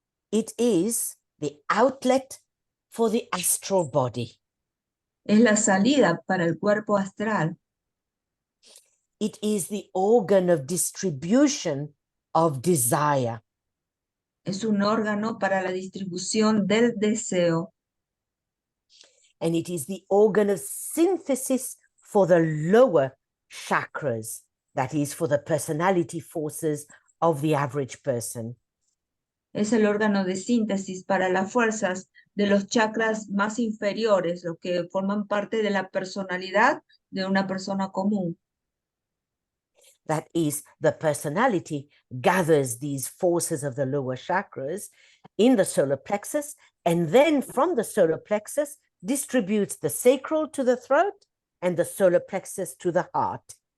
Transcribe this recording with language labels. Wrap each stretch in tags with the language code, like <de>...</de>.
<en>It is the outlet for the astral body.</en> <es>Es la salida para el cuerpo astral.</es> <en>It is the organ of distribution of desire.</en> <es>Es un órgano para la distribución del deseo.</es> <en>And it is the organ of synthesis for the lower chakras, that is, for the personality forces of the average person.</en> <es>Es el órgano de síntesis para las fuerzas de los chakras más inferiores, los que forman parte de la personalidad de una persona común.</es> <en>That is, the personality gathers these forces of the lower chakras in the solar plexus, and then from the solar plexus distributes the sacral to the throat and the solar plexus to the heart.</en>